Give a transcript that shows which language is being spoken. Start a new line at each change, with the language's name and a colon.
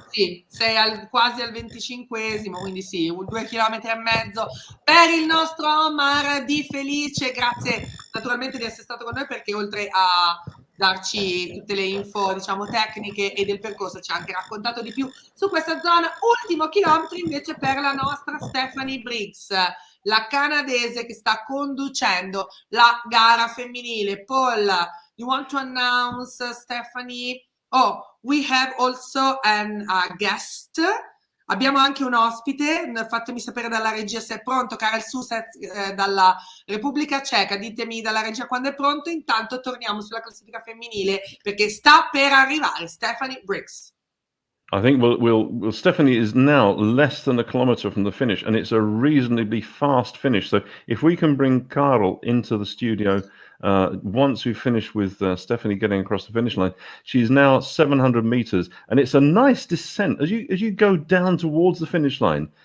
Italian: Sì, sei quasi al 25esimo, quindi sì, 2 chilometri e mezzo per il nostro Omar Di Felice. Grazie naturalmente di essere stato con noi, perché oltre a darci tutte le info, diciamo, tecniche e del percorso, ci ha anche raccontato di più su questa zona. Ultimo chilometro invece per la nostra Stephanie Briggs, la canadese che sta conducendo la gara femminile.
English: Paul, you want to announce Stephanie? Oh, we have also a guest.
Italian: Abbiamo anche un ospite, fatemi sapere dalla regia se è pronto, Karel Susec dalla Repubblica Ceca, ditemi dalla regia quando è pronto, intanto torniamo sulla classifica femminile perché sta per arrivare Stephanie Briggs.
English: I think Stephanie is now less than a kilometre from the finish, and it's a reasonably fast finish. So if we can bring Karel into the studio once we finish with Stephanie getting across the finish line, she's now 700 meters, and it's a nice descent as you go down towards the finish line.